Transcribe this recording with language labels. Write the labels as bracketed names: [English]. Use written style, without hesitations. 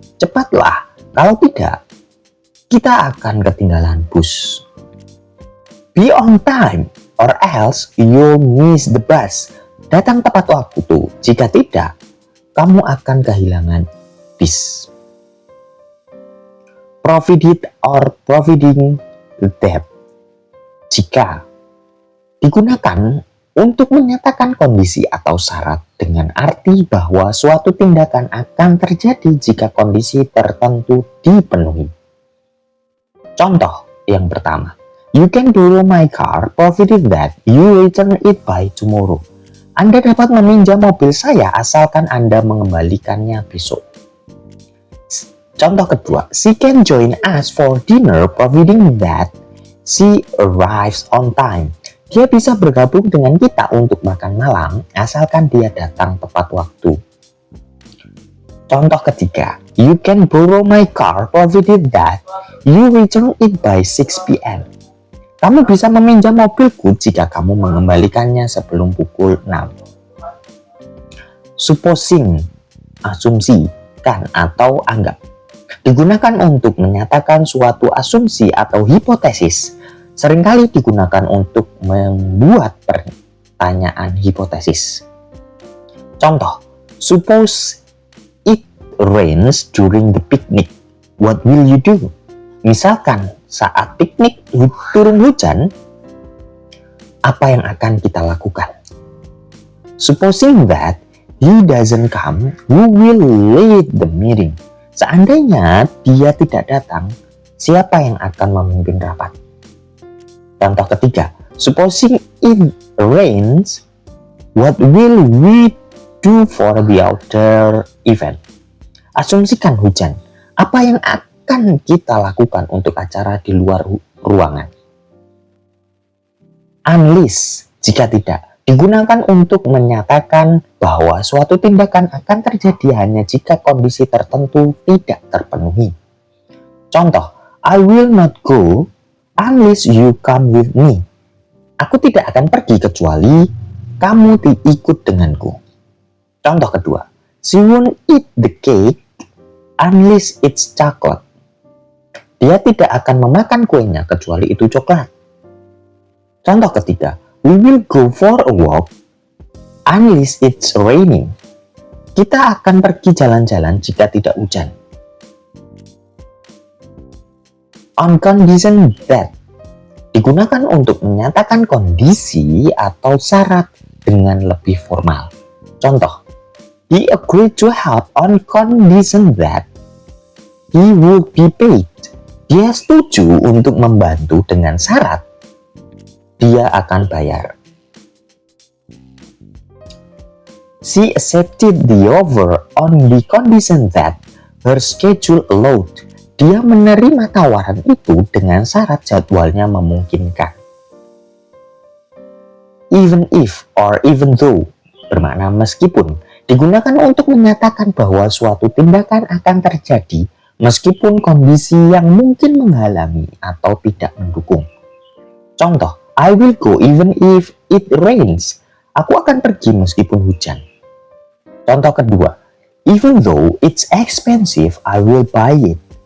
[Indonesian] Cepatlah, kalau tidak, kita akan ketinggalan bus. [English] Be on time, or else you'll miss the bus. [Indonesian] Datang tepat waktu, jika tidak, kamu akan kehilangan bis. [English] Provided or providing that. [Indonesian] Jika digunakan untuk menyatakan kondisi atau syarat dengan arti bahwa suatu tindakan akan terjadi jika kondisi tertentu dipenuhi. Contoh yang pertama, [English] you can borrow my car provided that you return it by tomorrow. [Indonesian] Anda dapat meminjam mobil saya asalkan Anda mengembalikannya besok. Contoh kedua, [English] she can join us for dinner providing that she arrives on time. [Indonesian] Dia bisa bergabung dengan kita untuk makan malam asalkan dia datang tepat waktu. Contoh ketiga, [English] you can borrow my car provided that you return it by 6 p.m. [Indonesian] Kamu bisa meminjam mobilku jika kamu mengembalikannya sebelum pukul 6. Supposing, asumsikan atau anggap, digunakan untuk menyatakan suatu asumsi atau hipotesis. Seringkali digunakan untuk membuat pertanyaan hipotesis. Contoh, [English] suppose it rains during the picnic. What will you do? [Indonesian] Misalkan saat piknik turun hujan, apa yang akan kita lakukan? [English] Supposing that he doesn't come, who will lead the meeting? [Indonesian] Seandainya dia tidak datang, siapa yang akan memimpin rapat? Contoh ketiga, [English] supposing it rains, what will we do for the outdoor event? [Indonesian] Asumsikan hujan, apa yang akan kita lakukan untuk acara di luar ruangan? Unless, jika tidak, digunakan untuk menyatakan bahwa suatu tindakan akan terjadi hanya jika kondisi tertentu tidak terpenuhi. Contoh, [English] I will not go unless you come with me. [Indonesian] Aku tidak akan pergi kecuali kamu ikut denganku. Contoh kedua, [English] she won't eat the cake unless it's chocolate. [Indonesian] Dia tidak akan memakan kuenya kecuali itu coklat. Contoh ketiga, [English] we will go for a walk unless it's raining. [Indonesian] Kita akan pergi jalan-jalan jika tidak hujan. On condition that, digunakan untuk menyatakan kondisi atau syarat dengan lebih formal. Contoh, [English] he agreed to help on condition that he would be paid. [Indonesian] Dia setuju untuk membantu dengan syarat dia akan bayar. [English] She accepted the offer on the condition that her schedule allowed. [Indonesian] Dia menerima tawaran itu dengan syarat jadwalnya memungkinkan. Even if or even though bermakna meskipun, digunakan untuk menyatakan bahwa suatu tindakan akan terjadi meskipun kondisi yang mungkin menghalangi atau tidak mendukung. Contoh, [English] I will go even if it rains. [Indonesian] Aku akan pergi meskipun hujan. Contoh kedua, [English] even though it's expensive, I will buy it.